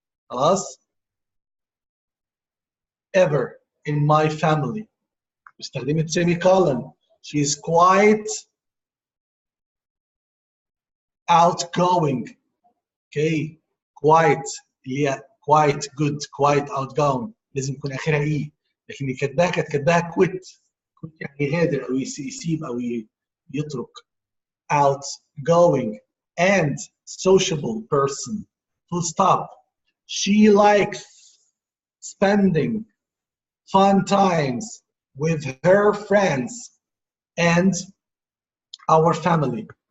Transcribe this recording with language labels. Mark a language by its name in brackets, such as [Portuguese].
[English] خلاص ever in my family. استخدمت semicolon. She is quite outgoing. Okay, quite [Arabic] اللي هي [English] quite good, quite outgoing [Arabic] لازم يكون اخرها ايه. لكن كانت كاتباها quit يعني يغادر او يسيب او يترك. [English] outgoing and sociable person. Full stop. She likes spending fun times with her friends and our family.